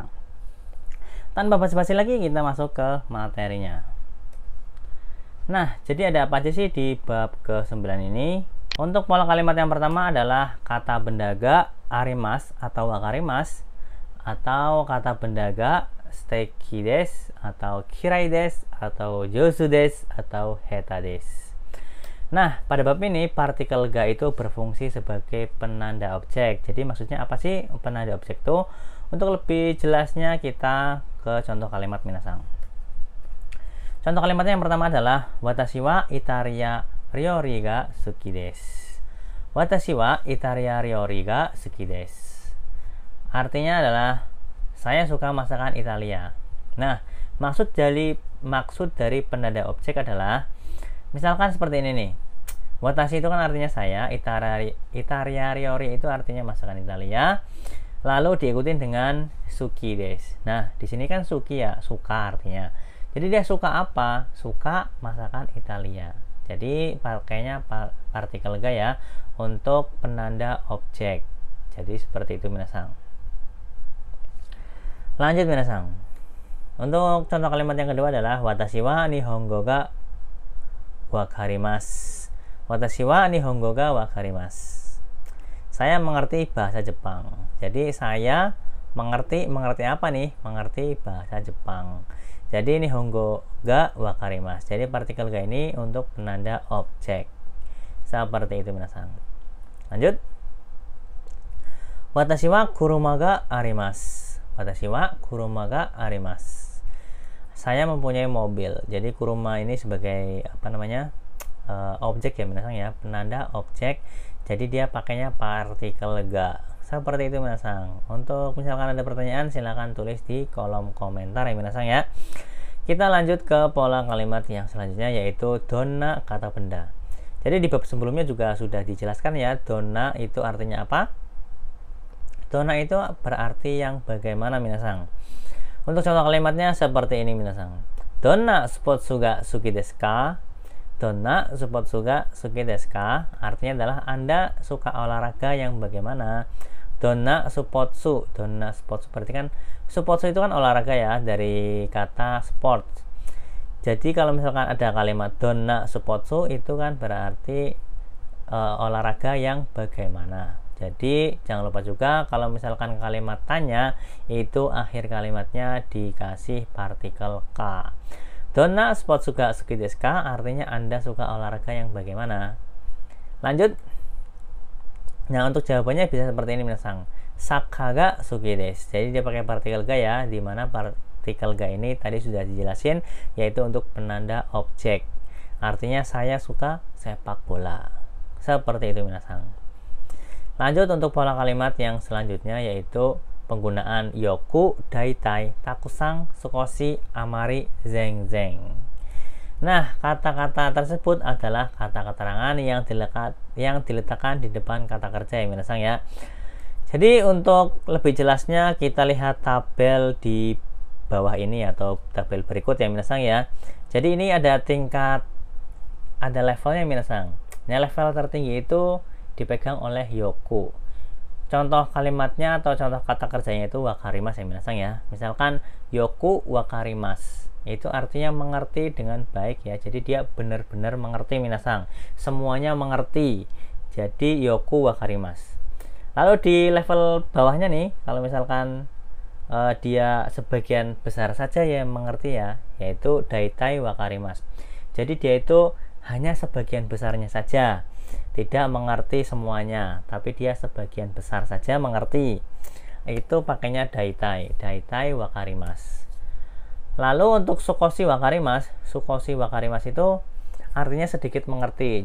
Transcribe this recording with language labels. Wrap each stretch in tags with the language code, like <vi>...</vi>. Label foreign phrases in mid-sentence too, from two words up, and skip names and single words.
<id>Tanpa basa-basi lagi kita masuk ke materinya. Nah, jadi ada apa aja sih di bab ke-9 ini? Untuk pola kalimat yang pertama adalah kata bendaga arimas atau wakarimas, atau kata bendaga</id> <ja>素敵です</ja> <id>atau</id> <ja>嫌いです</ja> <id>atau</id> <ja>上手です</ja> <id>atau</id> <ja>下手です.</ja> <id>Nah, pada bab ini partikel ga itu berfungsi sebagai penanda objek. Jadi maksudnya apa sih penanda objek itu? Untuk lebih jelasnya kita ke contoh kalimat minasang. Contoh kalimatnya yang pertama adalah</id> <ja>私はイタリア料理が好きです. 私はイタリア料理が好きです.</ja> <id>Artinya adalah saya suka masakan Italia. Nah, maksud dari penanda objek adalah misalkan seperti ini nih. Watashi itu kan artinya saya,</id> <ja>イタリア料理</ja> <id>itu artinya masakan Italia. Lalu diikutin dengan</id> <ja>好きです.</ja> <id>Nah, di sini kan suki ya, suka artinya. Jadi dia suka apa? Suka masakan Italia. Jadi pakainya partikel ga ya untuk penanda objek. Jadi seperti itu minasang. Lanjut minasang. Untuk contoh kalimat yang kedua adalah</id> <ja>私は日本語が分かります. 私は日本語が分かります.</ja> <id>Saya mengerti bahasa Jepang. Jadi saya mengerti apa nih? Mengerti bahasa Jepang.</id> <ja>Jadi 日本語が分かります.</ja> <id>Jadi partikel ga ini untuk penanda objek. Seperti itu minasang. Lanjut.</id> <ja>私は車があります. 私は車があります.</ja> <id>Saya mempunyai mobil. Jadi kuruma ini sebagai apa namanya? Objek ya minasang ya, penanda objek. Jadi dia pakainya partikel ga. Seperti itu minasang. Untuk misalkan ada pertanyaan silahkan tulis di kolom komentar ya minasang ya. Kita lanjut ke pola kalimat yang selanjutnya yaitu donna kata benda. Jadi di bab sebelumnya juga sudah dijelaskan ya, donna itu artinya apa? Donna itu berarti yang bagaimana minasang. Untuk contoh kalimatnya seperti ini minasang.</id> <ja>どんなスポーツが好きですか？どんなスポーツが好きですか?</ja> <id>Artinya adalah Anda suka olahraga yang bagaimana?</id> <ja>どんなスポーツ</ja> <id>berarti kan spotsu itu kan olahraga ya, dari kata sport. Jadi kalau misalkan ada kalimat</id> <ja>どんなスポーツ</ja> <id>itu kan berarti olahraga yang bagaimana. Jadi jangan lupa juga kalau misalkan kalimat tanya itu akhir kalimatnya dikasih partikel ka.</id> <ja>どんなスポーツが好きですか?</ja> <id>Artinya Anda suka olahraga yang bagaimana. Lanjut. Nah, untuk jawabannya bisa seperti ini minasang.</id> <ja>サッカーが好きです.</ja> <id>Jadi dia pakai partikel ga ya, di mana partikel ga ini tadi sudah dijelasin yaitu untuk penanda objek. Artinya saya suka sepak bola. Seperti itu minasang. Lanjut untuk pola kalimat yang selanjutnya yaitu penggunaan</id> <ja>よく、だいたい、たくさん、すこし、あまり,</ja> <id>zeng. Nah, kata-kata tersebut adalah kata keterangan yang diletakkan di depan kata kerja ya minasang ya. Jadi untuk lebih jelasnya kita lihat tabel di bawah ini atau tabel berikut ya minasang ya. Jadi ini ada levelnya minasang. Nah, level tertinggi itu dipegang oleh yoku. Contoh kalimatnya atau contoh kata kerjanya itu wakarimasu ya minasang ya.</id> <ja>Misalkan よく分かります.</ja> <id>Itu artinya mengerti dengan baik ya. Jadi dia benar-benar mengerti minasang. Semuanya mengerti. Jadi</id> <ja>よく分かります.</ja> <id>Lalu di level bawahnya nih, kalau misalkan dia sebagian besar saja yang mengerti ya, yaitu</id> <ja>だいたい分かります.</ja> <id>Jadi dia itu hanya sebagian besarnya saja. Tidak mengerti semuanya, tapi dia sebagian besar saja mengerti. Itu pakainya</id> <ja>だいたい分かります.</ja> <id>Lalu untuk</id> <ja>少し分かります</ja> <id>itu artinya sedikit mengerti.</id>